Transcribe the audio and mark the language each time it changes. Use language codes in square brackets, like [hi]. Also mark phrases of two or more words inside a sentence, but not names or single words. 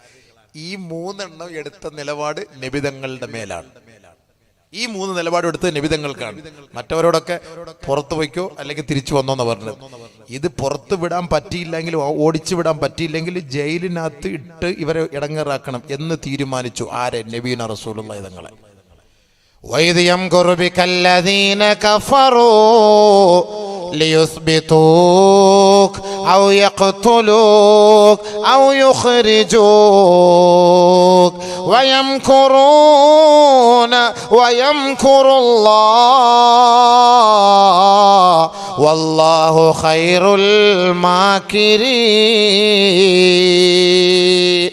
[ml] ഈ 3 എണ്ണം എടുത്ത നിലപാട് നബിതങ്ങളുടെ മേലാണ്. ഈ 3 നിലപാട് എടുത്ത് നബിതങ്ങൾക്കാണ്. മറ്റവരോടൊക്കെ പുറത്തു പോയിക്കോ അല്ലെങ്കിൽ തിരിച്ചു വന്നോന്ന് പറഞ്ഞത്. ഇത് പുറത്തു വിടാൻ പറ്റിയില്ലെങ്കിൽ, ഓടിച്ചു വിടാൻ പറ്റിയില്ലെങ്കിൽ ജയിലിനകത്ത് ഇട്ട് ഇവരെ ഇടങ്ങേറാക്കണം എന്ന് തീരുമാനിച്ചു. ആരെ? [ar] نبينا رسول الله [ml] തങ്ങളെ. [ar] وَإِذْ يَمْكُرُ بِكَ الَّذِينَ كَفَرُوا لِيُثْبِتُوكَ أو يقتلوك أو يخرجوك ويمكرون ويمكر الله والله خير الماكرين.